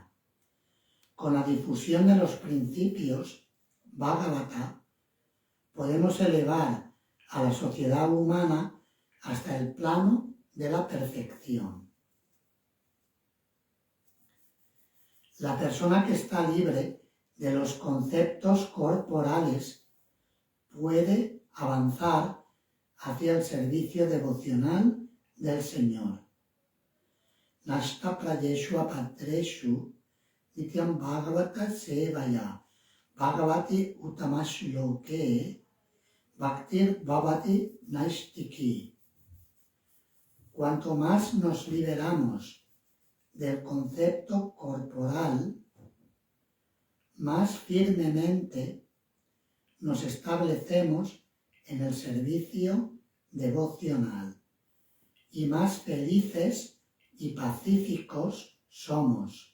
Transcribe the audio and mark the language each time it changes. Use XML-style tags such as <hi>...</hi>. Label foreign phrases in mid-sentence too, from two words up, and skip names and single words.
<es>Con la difusión de los principios Bhagavata, podemos elevar a la sociedad humana hasta el plano de la perfección. La persona que está libre de los conceptos corporales puede avanzar hacia el servicio devocional del Señor.</es> <sa>नष्ट प्रायेषु अभद्रेषु नित्यं भागवत सेवया भगवति उत्तमश्लोके भक्तिर् भवति नैष्ठिकी.</sa> <es>Cuanto más nos liberamos del concepto corporal, más firmemente nos establecemos en el servicio devocional y más felices y pacíficos somos.</es>